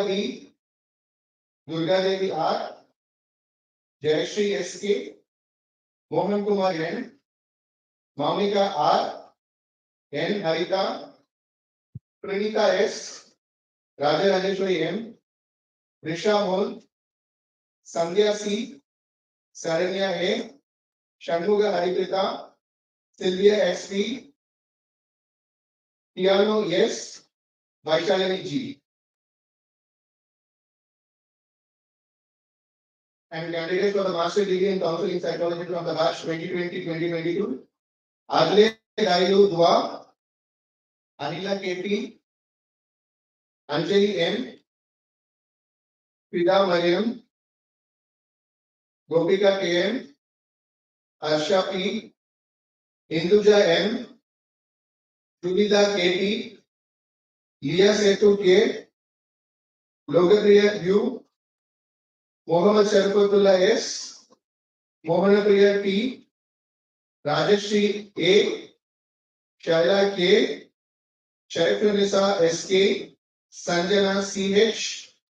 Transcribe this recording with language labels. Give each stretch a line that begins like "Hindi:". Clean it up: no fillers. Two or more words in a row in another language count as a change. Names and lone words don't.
English: B, Durga Devi R, Jayashree SK, Mohan Kumar N, Mamika R, N Harita, Pranita S, Raja Rajeshwari M, Risha Mol, Sandhya C, Saranya A, Shanmuga Hariprita, Sylvia SP, Tiano S, Vaishalini G. And candidates for the Master Degree in Counseling Psychology from the batch 2020-2022, Adle Dailu Dua, Anila KP, Anjali M, Fida Mariam, Gopika KM, Arsha P, Hinduja M, Judita KP, Leah Setu K, Logapriya U, Mohammed Sharafatullah S, Mohanapriya P, Rajashri A, Shaila K, Sharifunisa SK, Sanjana CH,